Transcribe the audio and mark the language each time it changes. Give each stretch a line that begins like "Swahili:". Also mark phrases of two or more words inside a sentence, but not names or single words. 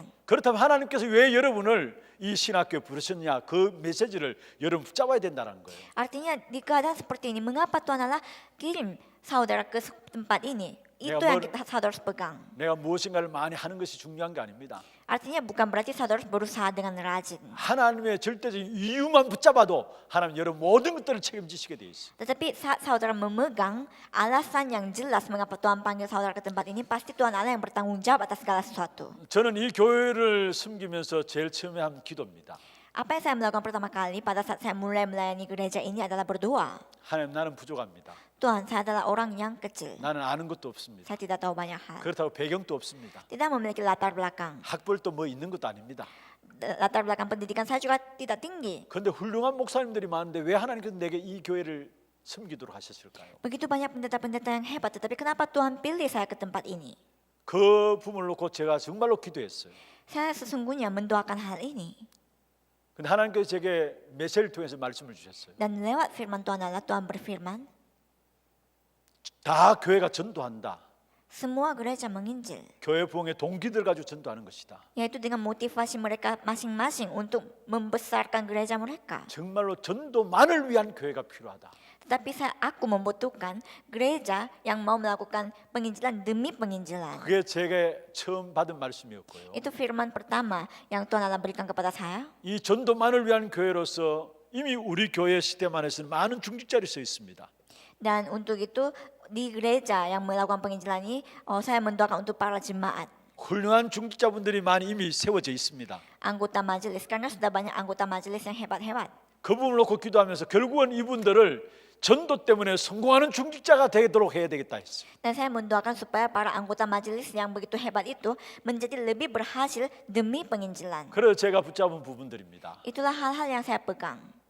Korean: 그렇다면 하나님께서 왜 여러분을 이 신학교에 부르셨냐, 그 메시지를 여러분 붙잡아야 된다는 거예요.
Indonesian: Artinya di keadaan seperti ini, mengapa Tuhan Allah kirim saudara ke tempat ini? Itu yang kita saudara harus pegang.
Korean: 내가 무엇인가를 많이 하는 것이 중요한 게 아닙니다.
Indonesian: Artinya bukan berarti saudara harus berusaha dengan rajin.
Korean: 하나님의 절대적인 이유만 붙잡아도 하나님 여러분 모든 것들을 책임지시게 돼 있어요.
Indonesian: Tetapi saat saudara memegang alasan yang jelas mengapa Tuhan panggil saudara ke tempat ini, pasti Tuhan Allah yang bertanggung jawab atas segala sesuatu.
Korean: 저는 이 교회를 섬기면서 제일 처음에 한 기도입니다.
Indonesian: Apa yang saya melakukan pertama kali pada saat saya mulai melayani gereja ini adalah berdoa.
Korean: 하나님 나는 부족합니다.
Indonesian: Tuhan, saya adalah orang yang kecil.
Korean: 나는 아는 것도 없습니다.
Indonesian: Saya tidak tahu banyak hal.
Korean: 그렇다고 배경도 없습니다.
Indonesian: Tidak memiliki latar belakang.
Korean: 학벌도 뭐 있는 것도 아닙니다.
Indonesian: Latar belakang pendidikan saya juga tidak tinggi.
Korean: 그런데 훌륭한 목사님들이 많은데 왜 하나님께서 내게 이 교회를 섬기도록 하셨을까요?
Indonesian: Begitu banyak pendeta-pendeta yang hebat, tetapi kenapa Tuhan pilih saya ke tempat ini?
Korean: 그 부분을 놓고 제가 정말로 기도했어요.
Indonesian: Saya sesungguhnya mendoakan hal ini.
Korean: 근데 하나님께서 제게 메시지를 통해서 말씀을 주셨어요.
Indonesian: Dan lewat firman Tuhan Allah, Tuhan berfirman,
Korean: 다 교회가 전도한다.
Indonesian: semua gereja menginjil.
Korean: 교회 부흥의 동기들 가지고 전도하는 것이다.
Indonesian: Yaitu dengan motivasi mereka masing-masing untuk membesarkan gereja mereka.
Korean: 정말로 전도만을 위한 교회가 필요하다.
Indonesian: Tetapi aku membutuhkan gereja yang mau melakukan penginjilan demi penginjilan.
Korean: 그게 제게 처음 받은 말씀이었고요.
Indonesian: Itu firman pertama yang Tuhan Allah berikan kepada saya.
Korean: 이 전도만을 위한 교회로서 이미 우리 교회 시대만에서는 많은 중직자들이 서 있습니다.
Indonesian: Dan untuk itu di gereja yang melakukan penginjilan ini, saya mendoakan untuk para jemaat.
Korean: 훌륭한 중직자분들이 많이 이미 세워져 있습니다.
Indonesian: Anggota majelis, karena sudah banyak anggota majelis yang hebat-hebat.
Korean: 그 부분을 놓고 기도하면서 결국은 이분들을 전도 때문에 성공하는 중직자가 되도록 해야 되겠다 했어요.
Indonesian: Dan saya mendoakan supaya para anggota majelis yang begitu hebat itu menjadi lebih berhasil demi penginjilan.
Korean: 그래서 제가 붙잡은 부분들입니다.
Indonesian: Itulah hal-hal yang saya pegang.